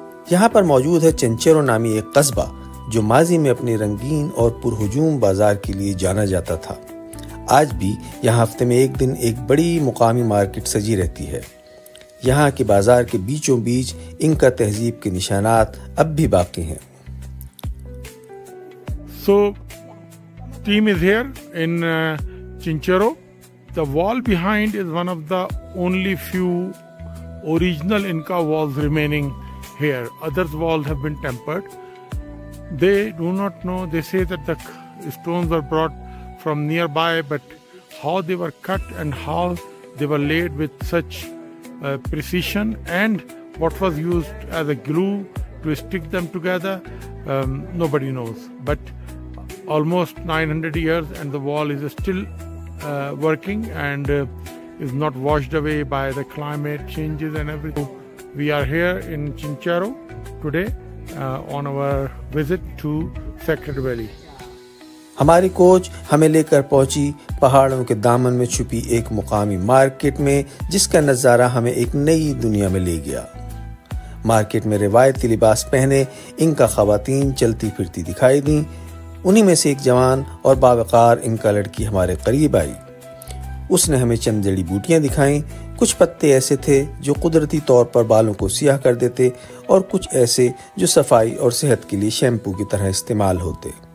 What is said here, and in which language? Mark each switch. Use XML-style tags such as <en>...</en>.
<ur>یہاں پر موجود ہے چنچیرو نامی ایک قصبہ جو ماضی میں اپنی رنگین اور پرہجوم بازار کے لیے جانا جاتا تھا۔ آج بھی یہاں ہفتے میں ایک دن ایک بڑی مقامی مارکیٹ سجی رہتی ہے۔ یہاں کے بازار کے بیچوں بیچ انکا تہذیب کے نشانات اب بھی باقی ہیں۔</ur> <en>So, team is here in Chinchero. The wall behind is one of the only few original Inca walls remaining here. Other walls have been tempered. They do not know, they say that the stones were brought from nearby, but how they were cut and how they were laid with such precision and what was used as a glue to stick them together, nobody knows. But almost 900 years and the wall is still working and is not washed away by the climate changes and everything. We are here in Chinchero today on our visit to Sacred Valley.</en> <ur>ہماری coach ہمیں لے کر پہنچی پہاڑوں کے دامن میں چھپی ایک مقامی مارکیٹ میں، جس کا نظارہ ہمیں ایک نئی دنیا میں لے گیا۔ مارکیٹ میں روایتی لباس پہنے انکا خواتین چلتی پھرتی دکھائی دیں۔ انہی میں سے ایک جوان اور باوقار انکا لڑکی ہمارے قریب آئی۔ اس نے ہمیں چند جڑی بوٹیاں دکھائیں۔ کچھ پتے ایسے تھے جو قدرتی طور پر بالوں کو سیاہ کر دیتے اور کچھ ایسے جو صفائی اور صحت کے لیے شیمپو کی طرح استعمال ہوتے۔</ur>